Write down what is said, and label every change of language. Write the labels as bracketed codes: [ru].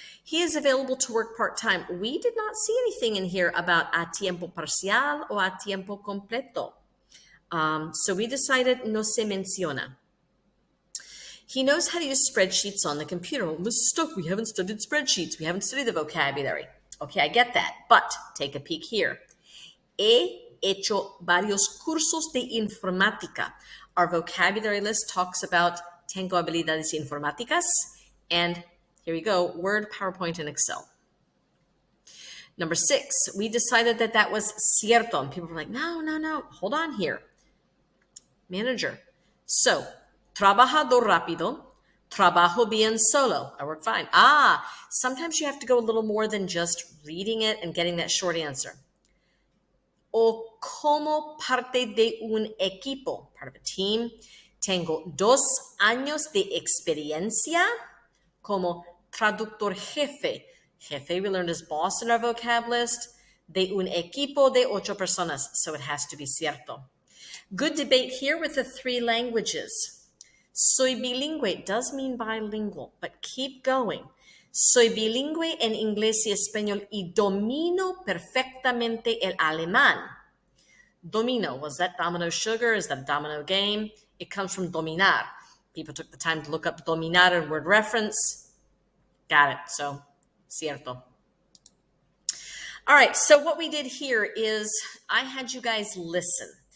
[en] He is available to work part-time. We did not see anything in here about [es] a tiempo parcial o a tiempo completo. [en] So we decided [es] no se menciona. [en] He knows how to use spreadsheets on the computer. Well, Mrs. Stoke, we haven't studied spreadsheets. We haven't studied the vocabulary. Okay, I get that. But take a peek here. [es] He hecho varios cursos de informática. [en] Our vocabulary list talks about [es] tengo habilidades informáticas. [en] And here we go, Word, PowerPoint, and Excel. Number 6, we decided that that was cierto. And people were like, no, hold on here. Manager. So, [es] trabajador rápido, trabajo bien solo. [en] I work fine. Sometimes you have to go a little more than just reading it and getting that short answer. [es] O como parte de un equipo, [en] part of a team. [es] Tengo 2 años de experiencia como traductor jefe. [en] Jefe, we learned as boss in our vocab list. [es] De un equipo de 8 personas. [en] So it has to be cierto. Good debate here with the 3 languages. [es] Soy bilingüe [en] does mean bilingual, but keep going. [es] Soy bilingüe en inglés y español y domino perfectamente el alemán. [en] Domino, was that domino sugar? Is that a domino game? It comes from dominar. People took the time to look up dominar in word reference. Got it. So, cierto. All right, so what we did here is I had you guys listen.